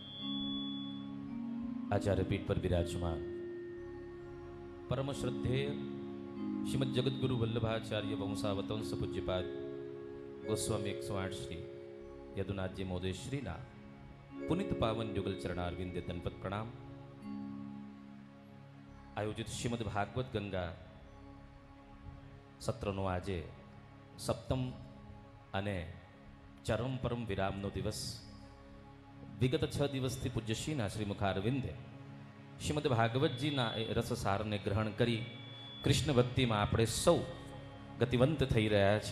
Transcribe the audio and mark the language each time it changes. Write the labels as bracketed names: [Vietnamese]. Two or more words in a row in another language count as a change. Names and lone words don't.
[Gujarati] આચાર્યપીઠ પર વિરાજમાન પરમ શ્રદ્ધેય શ્રીમદ્ જગદ્ગુરુ વલ્લભાચાર્ય વંશાવતંસ પૂજ્યપાદ ગોસ્વામી 108 શ્રી યદુનાથ જી મહોદય શ્રીના પુનિત પાવન યુગલ ચરણારવિંદે દંપત પ્રણામ. આયોજિત શ્રીમદ્ ભાગવત ગંગા સત્રનો આજે સપ્તમ અને ચરમ પરમ વિરામનો દિવસ. વિગત 6 દિવસથી પૂજ્યશ્રીના શ્રીમુખારવિંદે શ્રીમદ ભાગવતજીના એ રસસારને ગ્રહણ કરી કૃષ્ણ ભક્તિમાં આપણે સૌ ગતિવંત થઈ રહ્યા છે.